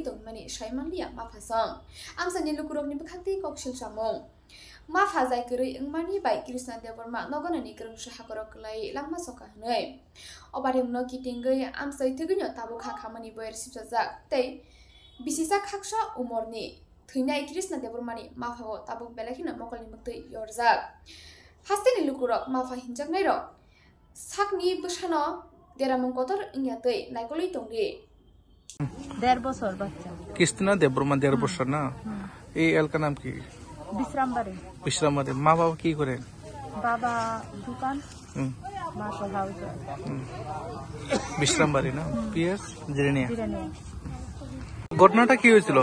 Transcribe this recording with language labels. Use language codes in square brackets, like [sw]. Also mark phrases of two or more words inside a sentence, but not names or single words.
[trp] dongmani saimanglia mafasang amsani lukurokni bukhakti koksil samung mafazai gurui ingmani bai Krishna Deborma noganani gerung sahakorok lai langma soka hnai obarimno kitingai amsai tugunyo tabukha khamani boyer sipsajak tei bisisa khaksa umorni thunai Krishna Debormani mafago tabuk belakina mokolni muktui yorjak hasteni lukurok mafa hinjaknai rok sakni bushano deramung kotor ingyatui naikoli tongri [bn] 1.5 বছর বাচ্চা Krishna Deborma 1.5 বছর না এই এলাকার নাম কি বিশ্রামবাড়ি বিশ্রামবাড়ি মা বাবা কি করেন বাবা দোকান মা তো হাউস বিশ্রামবাড়ি না পিএস জিরানিয়া ঘটনাটা কি হয়েছিল